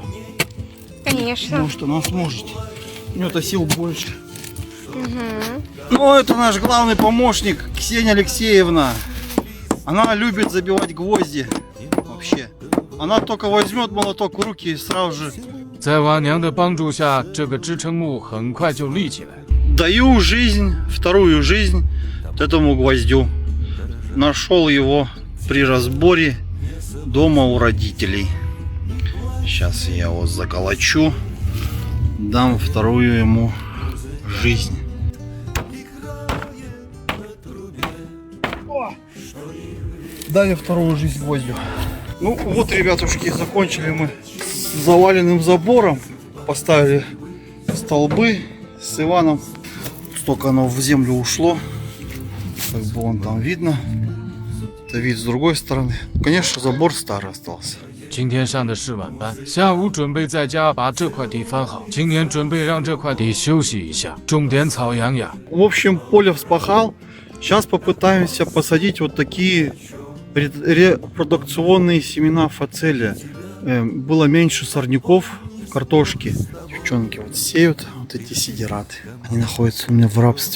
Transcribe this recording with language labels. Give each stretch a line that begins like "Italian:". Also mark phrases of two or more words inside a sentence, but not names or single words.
Russian: Конечно. Потому что она сможет. У нее-то сил больше. Ну, это наш главный помощник, Ксения Алексеевна. Она любит забивать гвозди. Вообще. Она только возьмет молоток в руки и сразу же...
Chinese: 在王娘的帮助下，这个支撑木很快就立起来。
Russian: Даю жизнь, вторую жизнь этому гвоздю. Нашел его при разборе дома у родителей. Сейчас я его заколочу. Дам вторую ему жизнь. О! Дали вторую жизнь гвоздю. Ну вот, ребятушки, закончили мы с заваленным забором. Поставили столбы с Иваном. Столько оно в землю ушло. Как бы вон там видно. Это вид с другой стороны. Конечно, забор старый остался.
Chinese: 今天上的是晚班，下午准备在家把这块地翻好。今年准备让这块地休息一下，种点草养养。
Russian: В общем, поле вспахал. Сейчас попытаемся посадить вот такие репродукционные семена фацелия. Было меньше сорняков в картошке. Девчонки вот сеют вот эти сидираты. Они находятся у меня в рабстве.